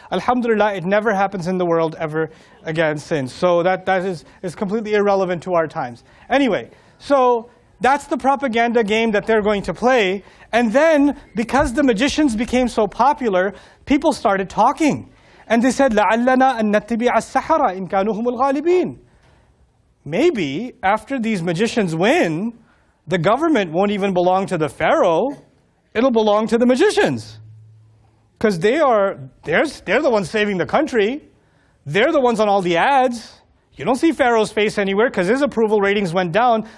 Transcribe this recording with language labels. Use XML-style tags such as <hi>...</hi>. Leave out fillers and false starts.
<en>Alhamdulillah, it never happens in the world ever again since. So that is completely irrelevant to our times. Anyway, so that's the propaganda game that they're going to play. And then, because the magicians became so popular, people started talking. And they said,</en> <ar>لَعَلَّنَا أَن نَتَّبِعَ السَّحَرَةَ إِن كَانُوا هُمُ الْغَالِبِينَ.</ar> <en>Maybe, after these magicians win, the government won't even belong to the Pharaoh. It'll belong to the magicians. Because they're the ones saving the country. They're the ones on all the ads. You don't see Pharaoh's face anywhere because his approval ratings went down.</en>